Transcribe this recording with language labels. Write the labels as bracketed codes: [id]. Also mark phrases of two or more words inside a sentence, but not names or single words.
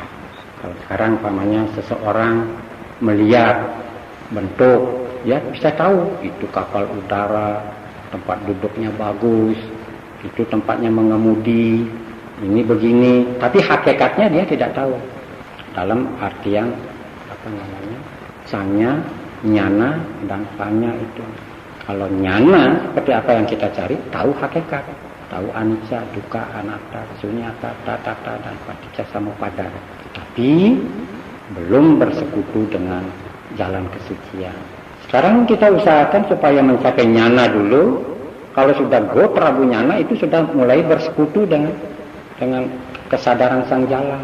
[id] Kalau sekarang seseorang melihat bentuk, ya bisa tahu itu kapal udara, tempat duduknya bagus, itu tempatnya mengemudi, ini begini, tapi hakikatnya dia tidak tahu. Dalam artian sanya, nyana dan panya itu. Kalau nyana seperti apa yang kita cari, tahu hakikat, tahu [pi] anicca, dukkha, anatta, sunyata, tathata [id] dan [pi] paticca samuppada. [id] Tapi belum bersekutu dengan jalan kesucian. Sekarang kita usahakan supaya mencapai nyana dulu. Kalau sudah go [pi] Prabu Nyana [id] itu sudah mulai bersekutu dengan kesadaran sang jalan.